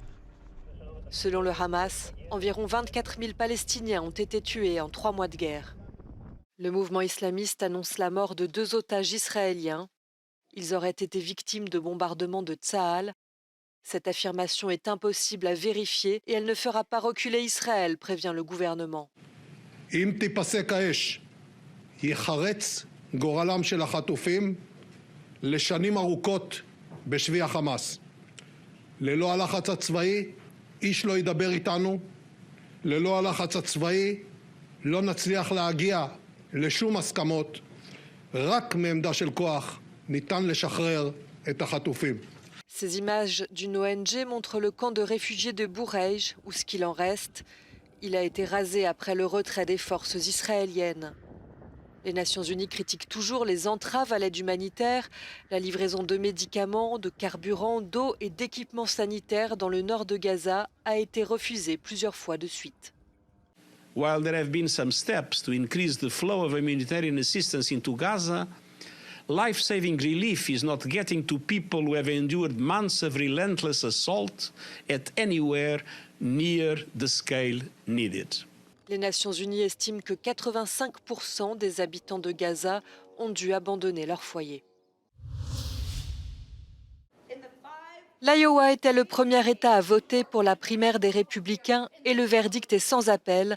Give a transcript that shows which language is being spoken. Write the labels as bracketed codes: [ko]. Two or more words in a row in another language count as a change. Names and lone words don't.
[fr] Selon le Hamas, environ 24 000 Palestiniens ont été tués en 3 mois de guerre. Le mouvement islamiste annonce la mort de 2 otages israéliens. Ils auraient été victimes de bombardements de Tsahal. Cette affirmation est impossible à vérifier et elle ne fera pas reculer Israël, prévient le gouvernement. [he] אם תיפסק האש, ייחרץ גורלם של החטופים לשנים ארוכות בשבי החמאס. ללא הלחץ הצבאי, איש לא ידבר איתנו. ללא הלחץ הצבאי, לא נצליח להגיע לשום הסכמות. רק מעמדה של כוח ניתן לשחרר את החטופים. [fr] Ces images d'une ONG montrent le camp de réfugiés de Boureij, ou ce qu'il en reste. Il a été rasé après le retrait des forces israéliennes. Les Nations Unies critiquent toujours les entraves à l'aide humanitaire, la livraison de médicaments, de carburant, d'eau et d'équipements sanitaires dans le nord de Gaza a été refusée plusieurs fois de suite. [en] While there have been some steps to increase the flow of humanitarian assistance into Gaza, life-saving relief is not getting to people who have endured months of relentless assault at anywhere near the scale needed. [fr] Les Nations Unies estiment que 85% des habitants de Gaza ont dû abandonner leur foyer. L'Iowa était le premier État à voter pour la primaire des Républicains et le verdict est sans appel.